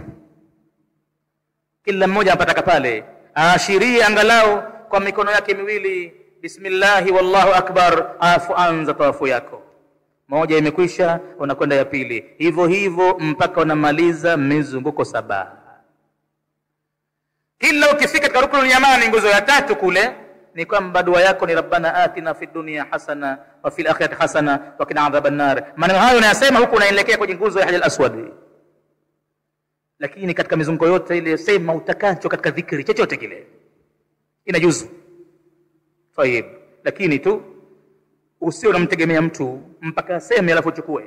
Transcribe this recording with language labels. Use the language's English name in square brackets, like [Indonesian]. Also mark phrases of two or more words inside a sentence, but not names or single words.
[Swahili] Kila mmoja anapataka pale aashirie angalau kwa mikono yake miwili, [Arabic] بسم الله والله أكبر, [Swahili] anza tawafu yako. Moja imekwisha, unakwenda ya pili, hivyo mpaka unamaliza mizunguko 7. Kila ukifika katika [Arabic] الركن اليماني, [Swahili] nguzo ya 3 kule, ni kwamba dua yako ni [Arabic] ربنا آتنا في الدنيا حسنة وفي الآخرة حسنة وقنا عذاب النار. [Swahili] Maneno hayo unayasema huku unaelekea kwenye nguzo ya Hajar Aswad. Lakini katika mizunguko yote ile, sema utakacho katika dhikri chochote kile, inajuzu. Tayeb, lakini tu usio unamtegemea mtu mpaka aseme alafu uchukue.